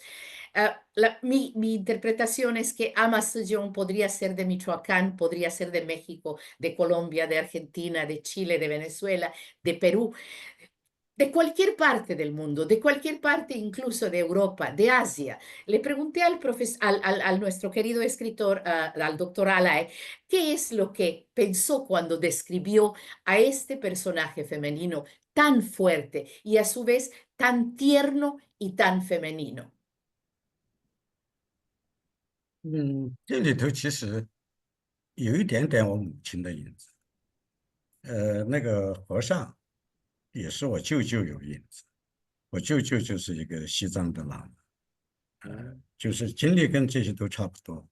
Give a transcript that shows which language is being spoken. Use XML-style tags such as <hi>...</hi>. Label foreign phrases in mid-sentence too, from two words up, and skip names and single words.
<es>Mi interpretación es que Amasillón podría ser de Michoacán, podría ser de México, de Colombia, de Argentina, de Chile, de Venezuela, de Perú, de cualquier parte del mundo, de cualquier parte incluso de Europa, de Asia. Le pregunté al nuestro querido escritor, al doctor Alae, qué es lo que pensó cuando describió a este personaje femenino tan fuerte y a su vez tan tierno y tan femenino.</es> <zh>这里头其实有一点点我母亲的影子。那个和尚也是我舅舅有影子，我舅舅就是一个西藏的喇嘛，就是经历跟这些都差不多。</zh>